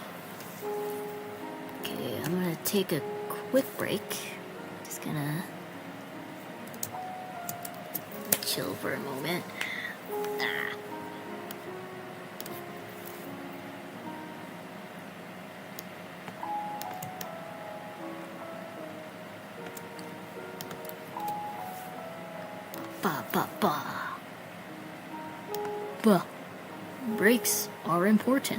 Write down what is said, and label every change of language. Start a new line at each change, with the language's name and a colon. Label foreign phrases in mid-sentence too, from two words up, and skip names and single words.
English: Okay, I'm gonna take a quick break. Just gonna chill for a moment. Ah. Ba ba ba. Ba. Breaks are important.